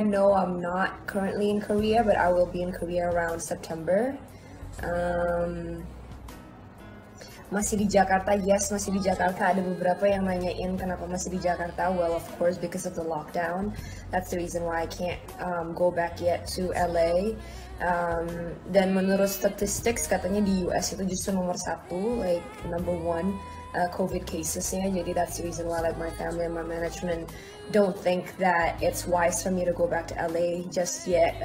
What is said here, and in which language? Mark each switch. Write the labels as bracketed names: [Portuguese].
[English] No, I'm not currently in Korea, but I will be in Korea around September. [Indonesian] Um, Masih di Jakarta? Yes, masih di Jakarta. Ada beberapa yang nanyain kenapa masih di Jakarta. [English] Well, of course, because of the lockdown. That's the reason why I can't go back yet to LA. [Indonesian] Dan menurut statistics katanya di US itu justru nomor satu, [English] like number one COVID [Indonesian] casesnya. Jadi [English] that's the reason why like my family and my management don't think that it's wise for me to go back to LA just yet.